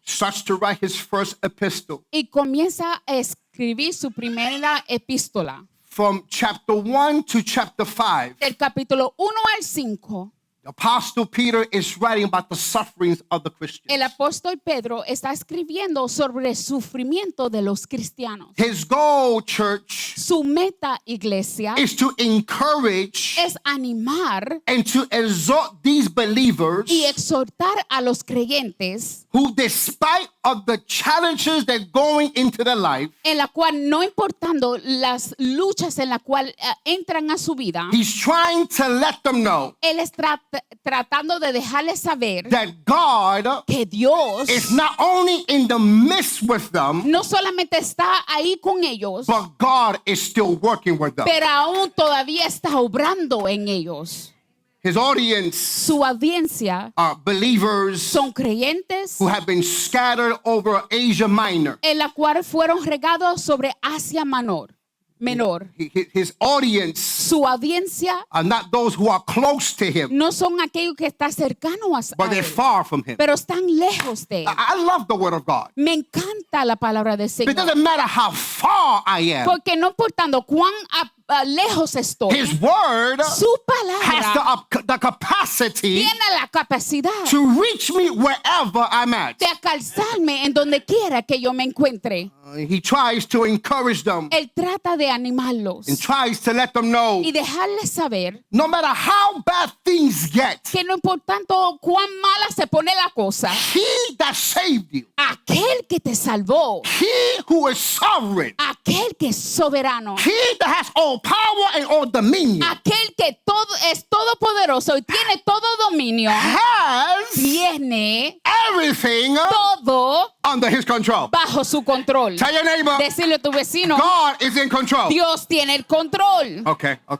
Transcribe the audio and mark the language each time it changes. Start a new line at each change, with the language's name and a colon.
English: starts to write his first epistle.
Spanish: y comienza a escribir su primera epístola.
English: From chapter 1 to chapter 5,
Spanish: Del capítulo 1 al 5,
English: the Apostle Peter is writing about the sufferings of the Christians.
Spanish: el apóstol Pedro está escribiendo sobre el sufrimiento de los cristianos.
English: His goal, church,
Spanish: Su meta, iglesia,
English: is to encourage
Spanish: es animar
English: and to exhort these believers
Spanish: y exhortar a los creyentes
English: who, despite of the challenges that are going into their life,
Spanish: en la cual, no importando las luchas en la cual entran a su vida,
English: he's trying to let them know
Spanish: él está tratando de dejarles saber
English: that God
Spanish: que Dios
English: is not only in the midst with them,
Spanish: no solamente está ahí con ellos,
English: but God is still working with them.
Spanish: pero aún todavía está obrando en ellos.
English: His audience
Spanish: Su audiencia
English: are believers
Spanish: son creyentes
English: who have been scattered over Asia Minor.
Spanish: en la cual fueron regados sobre Asia Menor.
English: His audience
Spanish: Su audiencia
English: are not those who are close to him,
Spanish: no son aquellos que están cercanos
English: but
Spanish: a
English: they're
Spanish: él,
English: far from him.
Spanish: pero están lejos de él.
English: I love the word of God.
Spanish: Me encanta la palabra del
English: It
Spanish: Señor,
English: doesn't matter how far I am.
Spanish: porque no importando cuán lejos estoy,
English: His word
Spanish: su palabra
English: has the capacity
Spanish: tiene la capacidad
English: to reach me wherever I'm at.
Spanish: de alcanzarme en donde quiera que yo me encuentre.
English: He tries to encourage them
Spanish: Él trata de animarlos
English: and tries to let them know
Spanish: y dejarles saber
English: no matter how bad things get,
Spanish: que no importando cuán mala se pone la cosa,
English: he that saved you,
Spanish: aquel que te salvó,
English: he who is sovereign, sovereign.
Spanish: Aquel que es soberano.
English: He that has all power and all dominion
Spanish: Aquel que todo es todopoderoso y tiene todo dominio.
English: has
Spanish: Tiene
English: everything
Spanish: todo
English: under his control.
Spanish: bajo su control.
English: Tell your neighbor,
Spanish: Decirle a tu vecino,
English: God is in control.
Spanish: Dios tiene el control.
English: Okay.